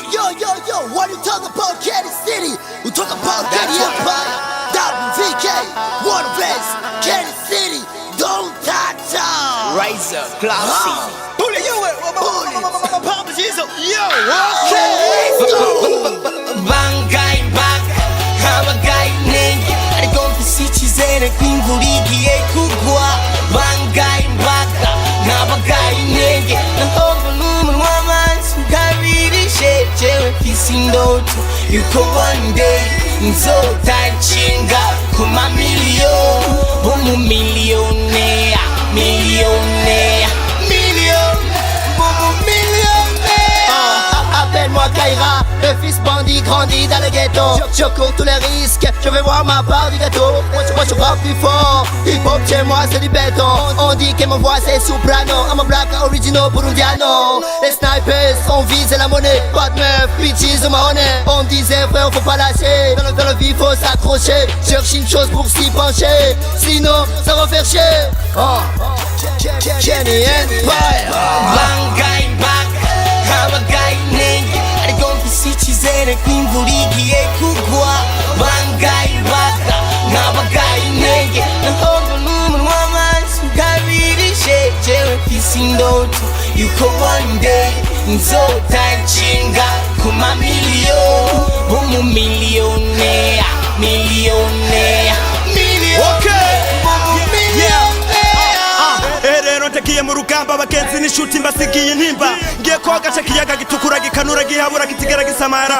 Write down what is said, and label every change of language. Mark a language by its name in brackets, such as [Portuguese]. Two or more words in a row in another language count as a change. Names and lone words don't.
[English] Yo, what you talking about, Kenny City? We talk about Kenny Empire. WVK, Water Base, Kenny City, don't touch us. Rise up, classy. Pull it, yo, PUBG, so yo, Okay, let's go. Bangai bag, habagai nenge. [Rundi] Arigongo sichizere kwingurigiye kugwa. Bangai bag, habagai nenge. Nahomba n'umunwa w'amazi ukabirishe. Jewe mfise indoto yuko [English] one day [Rundi] nzotacinga ku mamiliyoni. Umumiliyonea, millionnaire, [French] Appelle-moi Kaira, le fils bandit grandi dans le ghetto. Je cours tous les risques, je vais voir ma part du gâteau. Moi je rappe plus fort, hip-hop chez moi c'est du béton. On dit que ma voix c'est soprano, [English] I'm a black original burundiano. [French] Les snipers, on vise la monnaie, pas de meuf, bitches ou mahonnais. On disait frère faut pas lâcher, dans le vie faut s'accrocher. Cherche une chose pour s'y pencher, sinon ça va faire chier. Kenny Empire. Bangai bag, habagai nenge. [Rundi] Arigongo sichizere kwingurigiye kugwa. Bangai bag, habagai nenge. Nahomba n'umunwa w'amazi ukabirishe. Jewe mfise indoto yuko [English] one day [Rundi] nzotacinga ku mamiliyoni. Umumiliyonea, millionnaire, rero ntagiye mu rugamba abagenzi n'inshuti mbasigiye intimba. Ngiye koga ca kiyaga gitukura gikanura gihabura kitigera gisamara.